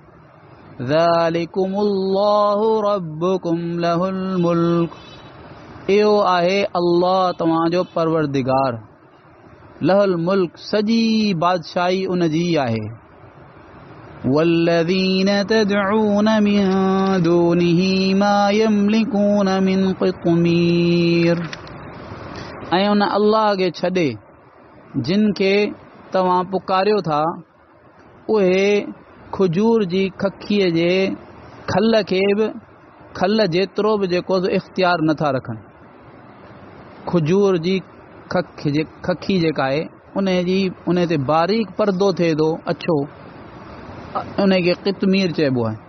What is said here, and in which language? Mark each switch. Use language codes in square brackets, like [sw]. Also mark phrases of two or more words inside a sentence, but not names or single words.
[ar] ذلكم الله ربكم له الملك, [sd] इहो आहे अल्लाह तव्हांजो परवरदिगार, [ar] له الملك [sd] सॼी बादशाही उन जी आहे। [ar] والذين تدعون من دونه ما يملكون من قطمير, [sd] ऐं उन अल्लाह खे छॾे जिन खे तव्हां पुकारियो था उहे खजूर जी खखीअ जे खल खे बि खल जेतिरो बि जेको इख़्तियार नथा रखनि। खजूर जी खखी जेका आहे उन ते बारीक परदो थिए थो अछो, उन खे क़ित्मीर चइबो आहे।